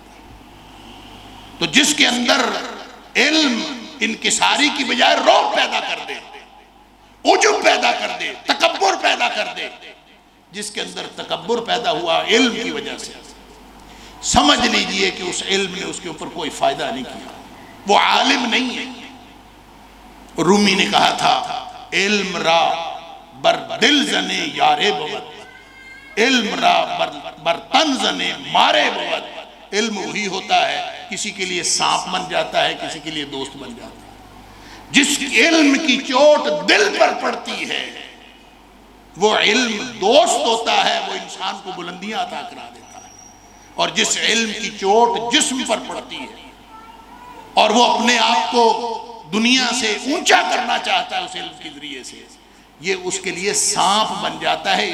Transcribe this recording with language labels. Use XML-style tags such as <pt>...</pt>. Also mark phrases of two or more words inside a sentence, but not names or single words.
<ur>تو جس کے اندر علم انکساری کی بجائے رعب پیدا کر دے، عجب پیدا کر دے، تکبر پیدا کر دے، جس کے اندر تکبر پیدا ہوا علم کی وجہ سے، سمجھ لیجئے کہ اس علم نے اس کے اوپر کوئی فائدہ نہیں کیا، وہ عالم نہیں ہے. رومی نے کہا تھا</ur> <fa>علم را بر دل زنے یارے بود، علم را بر تن زنے مارے بود.</fa> <ur>علم وہی ہوتا ہے کسی کے لیے سانپ بن جاتا ہے، کسی کے لیے دوست بن جاتا ہے. جس علم کی چوٹ دل پر پڑتی ہے وہ علم دوست ہوتا ہے، وہ انسان کو بلندیاں عطا کرا دیتا ہے. اور جس علم کی چوٹ جسم پر پڑتی ہے اور وہ اپنے آپ کو دنیا سے اونچا کرنا چاہتا ہے اس علم کے ذریعے سے، یہ اس کے لیے سانپ بن جاتا ہے.</ur>